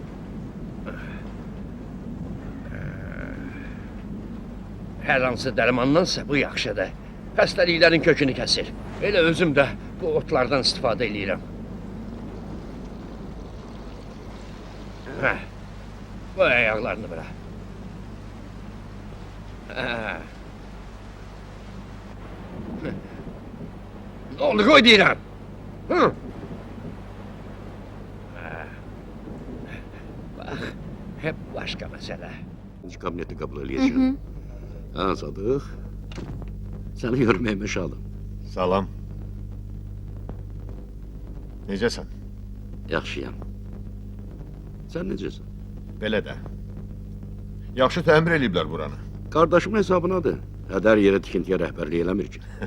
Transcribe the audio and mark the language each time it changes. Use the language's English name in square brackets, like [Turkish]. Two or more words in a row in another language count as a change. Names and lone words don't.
[Azerbaijani] Her hansı dərmandansa bu yaxşıdır. Xəstəliklərin kökünü kəsir. Elə özüm də bu otlardan istifadə edirəm. [Turkish] Bu ayaqlarını bırak. Ne oldu koy deyirəm. Bak, hep başka mesele. Kabineti kabul edeceğim. Ha Sadık. Seni görmeye şadım. [Azerbaijani] Salam. Necəsən? Yaxşıyam. Sen necəsin? Belə də. Yaxşı təmir eləyiblər buranı. [Turkish] Kardeşimin hesabınadır. [Azerbaijani] Hədər yerə tikintiyə rəhbərlik eləmir ki.